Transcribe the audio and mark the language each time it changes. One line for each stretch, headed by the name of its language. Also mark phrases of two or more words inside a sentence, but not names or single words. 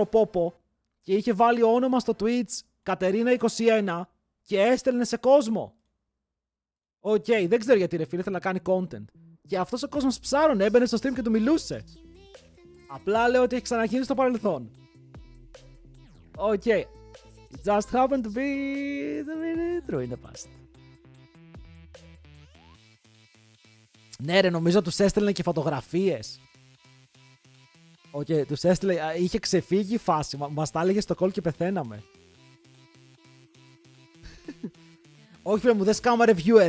Greek: Popo και είχε βάλει όνομα στο Twitch Κατερίνα21 και έστελνε σε κόσμο. Οκ, δεν ξέρω γιατί, ρε φίλε, ήθελε να κάνει content. Και αυτός ο κόσμος ψάρωνε, έμπαινε στο stream και του μιλούσε. Απλά λέω ότι έχει ξαναγίνει στο παρελθόν. Οκ.
English: It just happened to be true in the past.
Greek: Ναι, ρε, νομίζω τους έστελνε και φωτογραφίες. Οκ, τους έστελνε, είχε ξεφύγει η φάση, μας τα έλεγε στο call και πεθαίναμε. Όχι, φίλε μου, δεν σκάμαρε viewers.